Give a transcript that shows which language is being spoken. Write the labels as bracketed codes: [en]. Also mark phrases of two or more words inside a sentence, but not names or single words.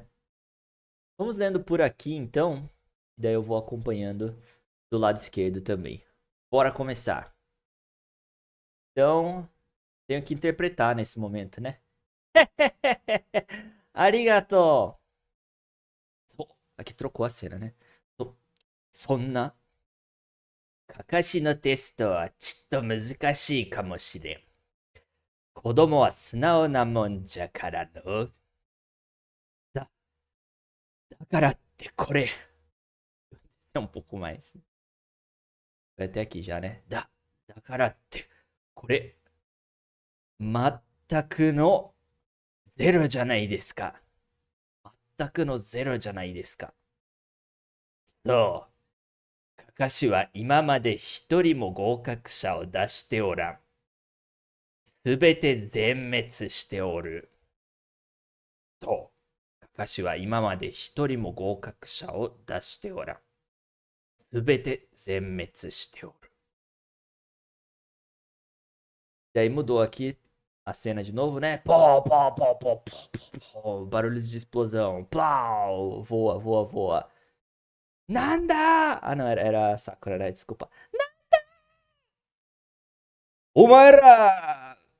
[pt] Vamos lendo por aqui então. Daí eu vou acompanhando do lado esquerdo também. Bora começar. Então, tenho que interpretar nesse momento, né? Arigato! Aqui trocou a cena, né? [ja] そんなかかしのテストはちっと難しいかもしれん。子供は素直なもんじゃからの。だ、だからってこれ。 [pt] É um pouco mais. Vai até aqui já, né? [ja] だからってこれ。全くのゼロじゃないですか。全くのゼロじゃないですか。そう。かかしは今まで一人も合格者を出しておらん。すべて全滅しておる。そう。かかしは今まで一人も合格者を出しておらん。すべて全滅しておる。 [pt] E aí mudou aqui a cena de novo, né? Pó, pó, pó, pó, pó, pó, pó, barulhos de explosão. Plau! Voa, voa, voa. Nanda! Ah, não, era Sakura, né? Desculpa. Umaira!